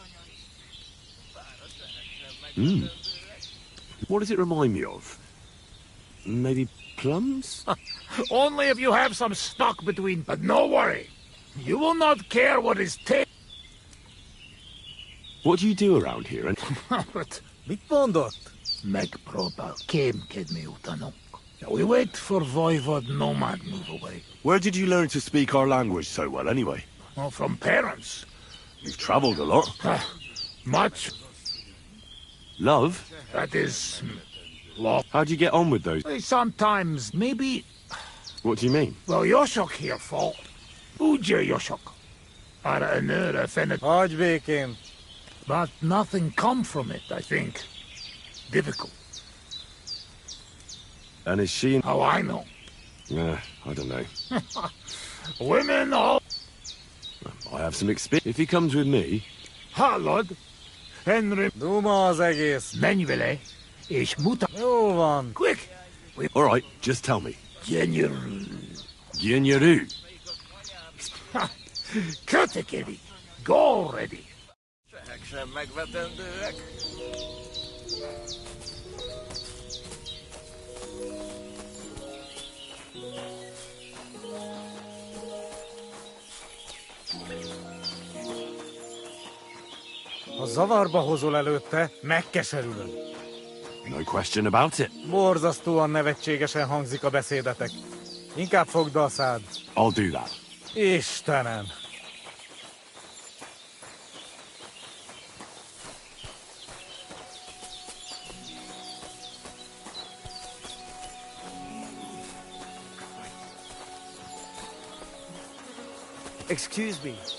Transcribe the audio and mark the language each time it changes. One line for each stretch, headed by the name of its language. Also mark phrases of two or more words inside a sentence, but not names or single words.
English: What does it remind me of? Maybe plums? Only if you have some stock between... But no worry. You will not care what is taken. What do you do around here? And But
Hungarian: Mit mondott? megpróbál kémkedni utánunk.
English: We wait for Voivod Nomad move away. where did you learn to speak our language so well, anyway? Oh, from parents. You've travelled a lot. Much. Love? That is... love. How'd you get on with those? Sometimes, maybe... What do you mean? Well, Yoshok here fall.
Hungarian: Ugye Yoshok. Ara anöra fenet. Hagyj békén.
English: But nothing come from it, I think. Difficult. And is she in... How I know. I don't know. Women all... I have some experience. If he comes with me...
Hungarian: Hallod. Henry. Duma az egész. Menj vele, és muta... Jó van.
English: Quick. All right, just tell me.
Hungarian: Gyönyörű. Gyönyörű. Kötekedik.
English: Go already.
Hungarian: Sehek sem megvetendőek. Ha zavarba hozol előtte, megkeserülöm.
English: No question about it.
Hungarian: Borzasztóan nevetségesen hangzik a beszédetek. Inkább fogd a szád.
English: I'll do that.
Hungarian: Istenem!
English: Excuse me.